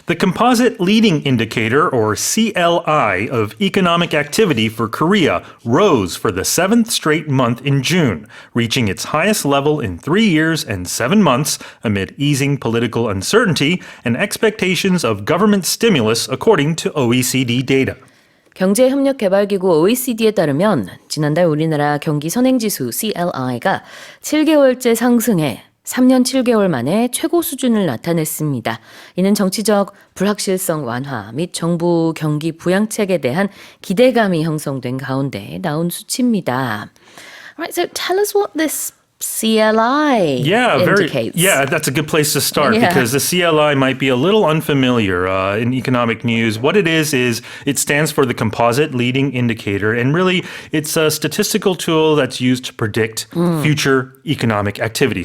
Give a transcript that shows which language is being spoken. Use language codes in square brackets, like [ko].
[en] The composite leading indicator, or CLI, of economic activity for Korea rose for the seventh straight month in June, reaching its highest level in 3 years and 7 months amid easing political uncertainty and expectations of government stimulus, according to OECD data. [ko] 경제협력개발기구 OECD에 따르면 지난달 우리나라 경기선행지수 CLI가 7개월째 상승해 3년 7개월 만에 최고 수준을 나타냈습니다. 이는 정치적 불확실성 완화 및 정부 경기 부양책에 대한 기대감이 형성된 가운데 나온 수치입니다. [en] Right, so tell us what this CLI indicates. That's a good place to start because the CLI might be a little unfamiliar in economic news. What it is it stands for the composite leading indicator, and really it's a statistical tool that's used to predict future economic activity.